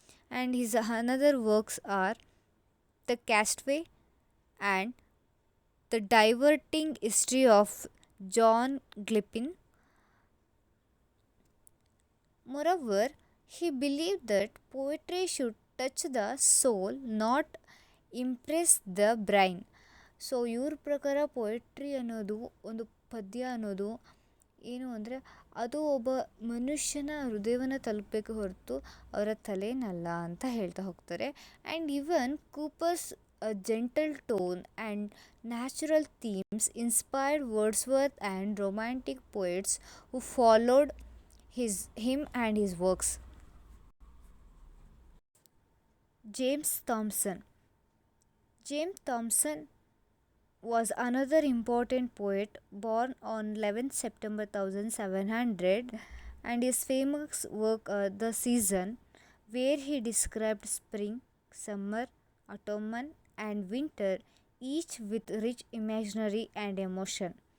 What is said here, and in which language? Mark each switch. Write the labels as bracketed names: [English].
[English] And his another works are The Castaway and The Diverting History of John Gilpin. Moreover, he believed that poetry should touch the soul, not impress the brain. [Kannada] So ಇವ್ರ ಪ್ರಕಾರ poetry ಅನ್ನೋದು ಒಂದು ಪದ್ಯ ಅನ್ನೋದು ಏನು ಅಂದರೆ ಅದು ಒಬ್ಬ ಮನುಷ್ಯನ ಹೃದಯವನ್ನು ತಲುಪಬೇಕು ಹೊರತು ಅವರ ತಲೆನಲ್ಲ ಅಂತ ಹೇಳ್ತಾ ಹೋಗ್ತಾರೆ. [English] And even Cooper's gentle tone and natural themes inspired Wordsworth and romantic poets who followed him and his works. James Thomson. James Thomson was another important poet born on 11th September 1700, and his famous work The Season, where he described spring, summer, autumn and winter, each with rich imaginary and emotion.